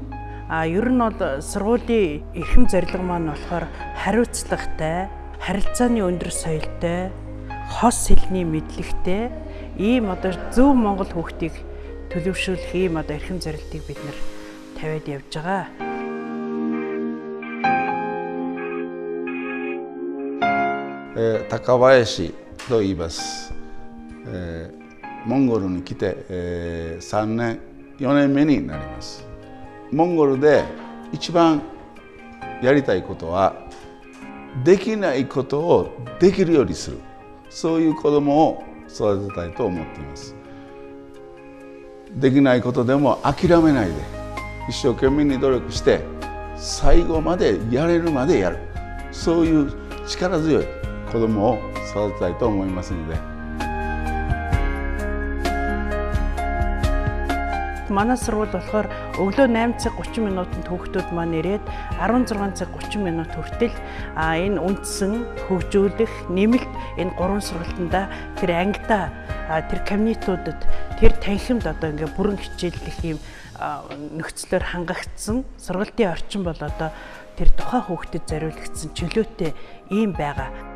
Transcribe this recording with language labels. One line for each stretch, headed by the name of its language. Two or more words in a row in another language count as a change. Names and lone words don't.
Mongolian: Ер нь бол сургуулийн эрхэм зорилго маань болохоор хариуцлагатай, харилцааны өндөр соёлтой, хос хэлний мэдлэгтэй ийм одоо зөв Монгол хүүхдийг төлөвшүүлэх ийм одоо эрхэм зорилтыг бид нэр тавиад явж байгаа.
Japanese: Takabayashi と言います。モンゴルに来て、3年、4年目になります。モンゴルで一番やりたいことは、できないことをできるようにする。そういう子供を育てたいと思っています。できないことでも諦めないで、一生懸命に努力して、最後までやれるまでやる。そういう力強い子供を育てたいと思いますので。
Mongolian: Манай сургууль болохоор өглөө 8 цаг 30 минутанд хүүхдүүд маань ирээд 16 цаг 30 минут хүртэл энэ үндсэн хөгжүүлэх, нэмэлт энэ 3 сургалтанда тэр ангидаа тэр кабинетуудад тэр танхимд одоо ингээ бүрэн хичээллэх юм нөхцлөөр хангагдсан сургалтын орчин бол одоо тэр тухайн хүүхдэд зориулагдсан чөлөөтэй ийм байгаа.